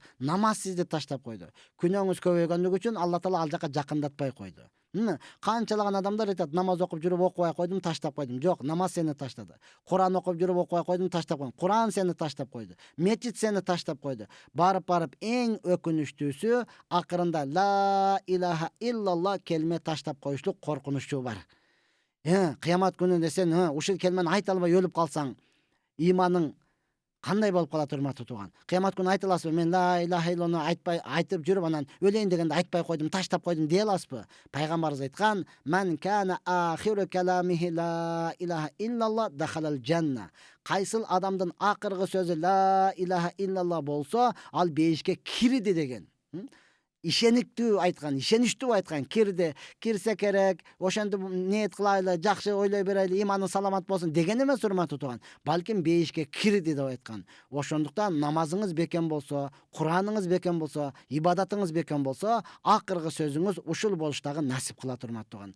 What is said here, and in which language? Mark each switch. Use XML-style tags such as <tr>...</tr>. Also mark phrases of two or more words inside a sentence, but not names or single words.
<ky>Намаз сизди таштап койду. Күнөөңүз көбөйгөндүгү үчүн Алла Таала ал жака жакындатпай койду. Канчалаган адамдар айтат, намаз окуп жүрүп окубай койдум, таштап койдум. Жок, намаз сени таштады. Куран окуп жүрүп окубай койдум, таштап койдум. Куран сени таштап койду. Мечит сени таштап койду. Барып эң өкүнүчтүүсү акырында</ky> <ar>لا إله إلا الله</ar> <ky>келме таштап коюштук коркунучу бар. Кыямат күнүндө сен ушул келмени айта албай өлүп калсаң, иманың кандай болуп калат, урматтуу тууган? Кыямат күнү айта аласызбы? Мен</ky> <ar>لا إله إلا الله</ar> <ky>айтып жүрүп анан өлейин дегенде айтпай койдум, таштап койдум дей аласызбы? Пайгамбарыбыз айткан:</ky> <ar>"من كان آخر كلامه لا إله إلا الله دخل الجنة."</ar> <ky>Кайсыл адамдын акыркы сөзү</ky> <ar>لا إله إلا الله</ar> <ky>болсо, ал бейишке кирди деген. Ишениктүү айткан, ишеничтүү айткан, кирсе керек, ошентип ниет кылайлы, жакшы ойлой берели, иманы саламат болсун деген эмес, урматтуу тууган. Балким бейишке кирди деп айткан. Ошондуктан намазыңыз бекем болсо, Кураныңыз бекем болсо, ибадатыңыз бекем болсо, акыркы сөзүңүз ушул болуштагы насип кылат, урматтуу тууган.</ky>